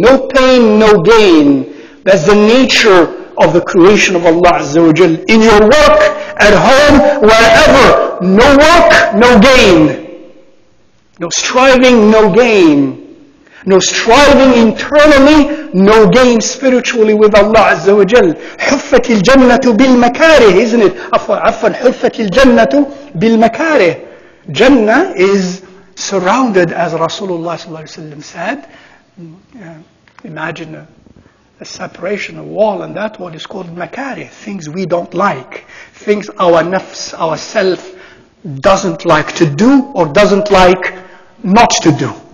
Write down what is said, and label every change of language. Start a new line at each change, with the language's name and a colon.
English: No pain, no gain. That's the nature of the creation of Allah Azza wa Jal. In your work, at home, wherever. No work, no gain. No striving, no gain. No striving internally, no gain spiritually with Allah Azza wa Jal.
Arabic: حُفَّتِ الْجَنَّةُ بِالْمَكَارِهِ,
English: isn't it?
Arabic: عفوا حُفَّتِ الْجَنَّةُ بِالْمَكَارِهِ.
English: Jannah is surrounded, as Rasulullah ﷺ said. Imagine a separation, a wall, and that wall is called makarih, things we don't like, things our nafs, our self doesn't like to do or doesn't like not to do.